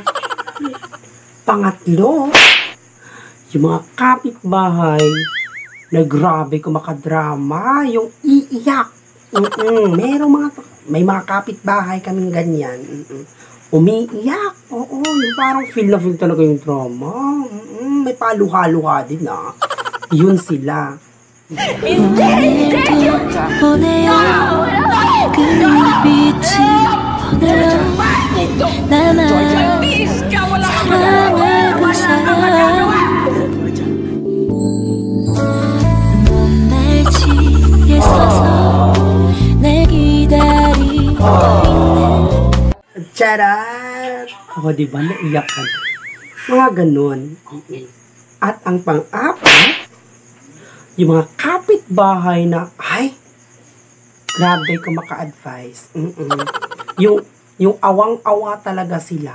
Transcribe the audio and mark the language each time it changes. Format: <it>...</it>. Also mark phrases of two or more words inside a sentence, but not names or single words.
<tl>Pangatlo, yung mga kapitbahay na grabe kumakadrama, yung iiyak. May mga kapitbahay kaming ganyan. Umiiyak. Oo, yung parang feel na feel talaga yung drama. May paluha-luha din na. Yun sila.</tl> <ko>보내요 그 눈빛이 보내요 나만 사랑할 그 사람 먼 날치에 서서 날 기다리고 있네</ko> <tl>Charat! O, diba? Naiyak ka. Mga ganun. At ang pang-apat, yung mga kapitbahay na, ay, grabe ko maka-advise. Yung awang-awa talaga sila.</tl>